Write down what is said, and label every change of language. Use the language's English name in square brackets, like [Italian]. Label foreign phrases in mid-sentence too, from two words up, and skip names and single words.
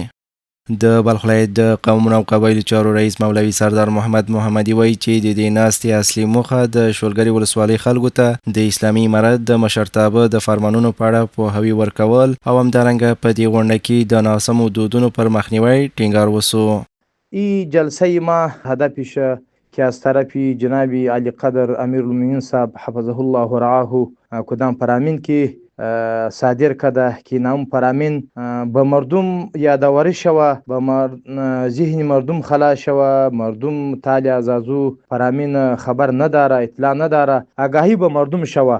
[Pashto] د بلخ ولایت د قومونو او قبایلو چارو رئیس مولوي سردار محمد محمدي وایي چې د دې ناستې اصلي موخه د شولګرې ولسوالۍ خلکو ته د اسلامي امارت د مشرتابه د فرمانونو په اړه پوهاوی ورکول او همدارنګه په دې غونډه کې د ناسمو دودونو پر مخنیوی ټینګار وسو. [Persian] این جلسه ما هدفش که از طرف جناب علی قدر امیرالمومنین صاحب [Arabic] حفظه الله و رعاه [Persian] کدام فرامین که صادر کده که نام فرامین به مردم یادآوری شوه، به ذهن مردم خلا شوه، مردم تالی ازازو فرامین خبر نداره، اطلاع نداره، آگاهی به مردم شوه.